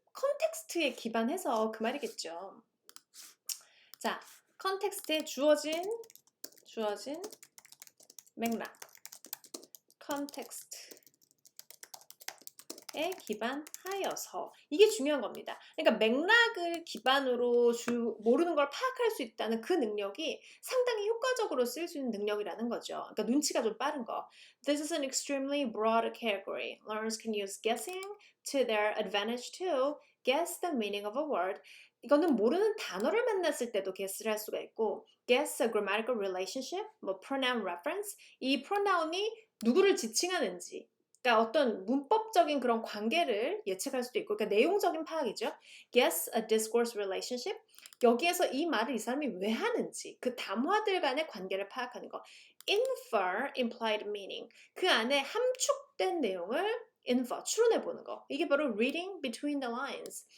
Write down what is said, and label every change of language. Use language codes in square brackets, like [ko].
[ko] 컨텍스트에 기반해서 그 말이겠죠. 자, 컨텍스트에 주어진 맥락, 컨텍스트에 기반하여서 이게 중요한 겁니다. 그러니까 맥락을 기반으로 모르는 걸 파악할 수 있다는 그 능력이 상당히 효과적으로 쓸 수 있는 능력이라는 거죠. 그러니까 눈치가 좀 빠른 거. [en] This is an extremely broad category. Learners can use guessing to their advantage to guess the meaning of a word. [ko] 이거는 모르는 단어를 만났을 때도 guess를 할 수가 있고 [en] guess a grammatical relationship, [ko] 뭐 [en] pronoun reference, [ko] 이 pronoun이 누구를 지칭하는지 그러니까 어떤 문법적인 그런 관계를 예측할 수도 있고 그러니까 내용적인 파악이죠. [en] guess a discourse relationship, [ko] 여기에서 이 말을 이 사람이 왜 하는지 그 담화들 간의 관계를 파악하는 거. [en] infer implied meaning, [ko] 그 안에 함축된 내용을 infer, 추론해 보는 거. 이게 바로 [en] reading between the lines.